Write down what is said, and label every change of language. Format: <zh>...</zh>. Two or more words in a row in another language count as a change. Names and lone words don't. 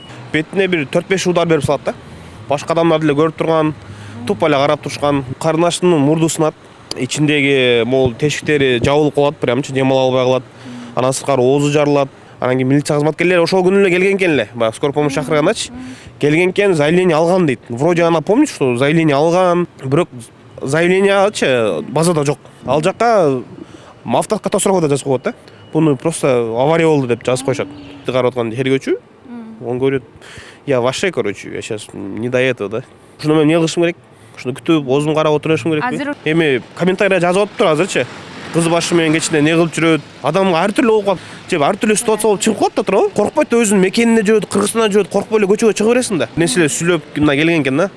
<ky>Бетине бир 4-5 удар берип салат да. Башка адамдар деле көрүп турган, тупа эле карап турушкан. Карындашымдын мурду сынат. Ичиндеги могул тешиктери жабылып калат, прямчы дем ала албай калат. Анан сырткары оозу жарылат. Анан кийин милиция кызматкерлери ошол күнү эле келген экен эле. Баягы</ky> <ru>скорый помощь</ru> <ky>чакыргандачы. Келген экен, заявление алган дейт.</ky> <ru>Вроде она помнит, что</ru> <ky>заявление алган, бирок заявлениячы базада жок. Ал жакка автокатастрофада жазып коет да. Буну</ky> <ru>просто авария</ru> <ky>болду деп жазып коюшат. Карап аткан тергөөчү,</ky> <ru>он говорит: "Я вообще, короче, я сейчас не до этого, да".</ru> <ky>Ушуну мен эмне кылышым керек? Ушуну күтүп, оозун карап отурушум керекпи? Эми комментарий жазып атыптыр азырчы. Кыз башы менен кечинде эмне кылып жүрөт? Адам ар түрлүү болуп калат. Же ар түрлүү ситуация болуп чыгып калат да туурабы? Коркпойт да, өзүнүн мекенине жүрөт, Кыргызстанда жүрөт, коркпой эле көчөгө чыга бересиң да. Нерселер сүйлөп мына келген экен да.</ky>